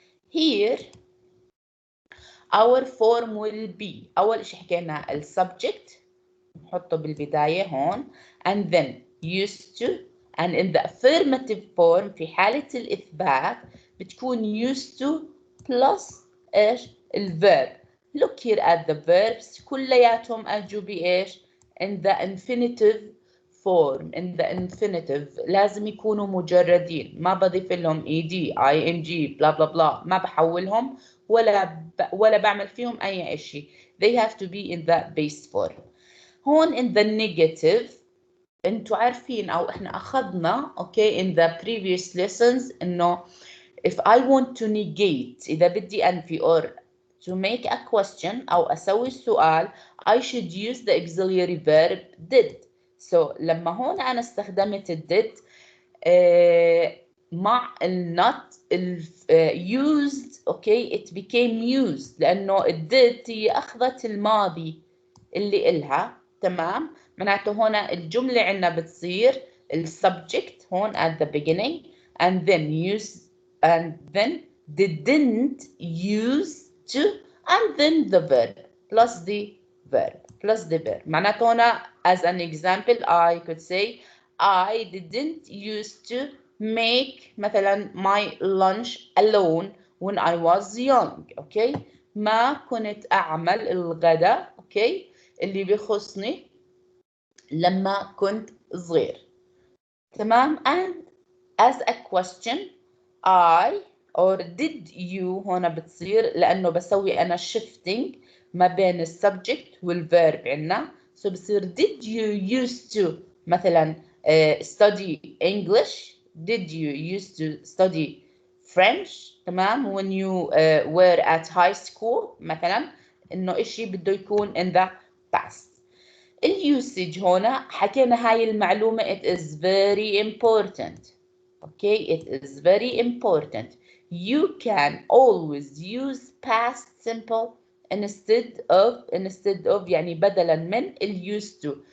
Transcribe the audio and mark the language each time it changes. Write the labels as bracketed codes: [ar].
[en] Here, our form will be [ar] أول شيء حكينا ال subject نحطه بالبداية هون [en] and then used to, and in the affirmative form [ar] في حالة الإثبات بتكون [en] used to plus إيش الverb. Look here at the verbs [ar] كلياتهم أجوا بإيش [en] in the infinitive form. In the infinitive [ar] لازم يكونوا مجردين، ما بضيف لهم ed ing blah blah blah، ما بحولهم ولا بعمل فيهم أي إشي. [en] They have to be in the base form. هون in the negative [ar] انتوا عارفين أو إحنا أخذنا [en] okay in the previous lessons إنه if I want to negate [ar] إذا بدي أنفي [en] or to make a question [ar] أو أسوي السؤال [en] I should use the auxiliary verb did. [ar] So لما هون أنا استخدمت did مع not used okay [en] it became used [ar] لأنه did هي أخذت الماضي اللي إلها. تمام، معناته هنا الجملة عنا بتصير ال [en] subject هون at the beginning and then use and then didn't use to and then the verb plus the verb. معناته هنا as an example I could say I didn't used to make مثلا my lunch alone when I was young. [ar] okay ما كنت أعمل الغداء okay اللي بيخصني لما كنت صغير. تمام، [en] and as a question I or did you [ar] هون بتصير لأنه بسوي أنا shifting ما بين السبجكت والverb عنا. [en] so بصير did you used to مثلا study English, did you used to study French تمام when you were at high school [ar] مثلا إنه إشي بده يكون [en] in the past. [ar] اليوسج هنا حكينا هاي المعلومة [en] it is very important. Okay, it is very important. You can always use past simple instead of [ar] يعني بدلا من ال [en] used to.